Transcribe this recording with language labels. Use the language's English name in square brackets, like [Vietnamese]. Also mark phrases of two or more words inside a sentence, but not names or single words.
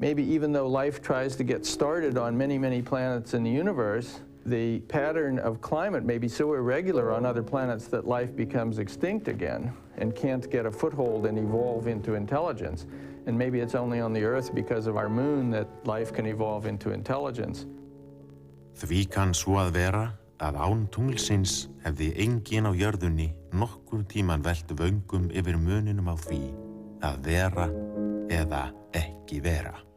[English] Maybe even though life tries to get started on many, many planets in the universe, the pattern of climate may be so irregular on other planets that life becomes extinct again and can't get a foothold and evolve into intelligence. And maybe it's only on the Earth because of our moon that life can evolve into intelligence. [Icelandic] Því kann svo að vera að án tunglsins hefði enginn á jörðunni nokkur tíman velt vöngum yfir muninum á því að vera eða ekki vera.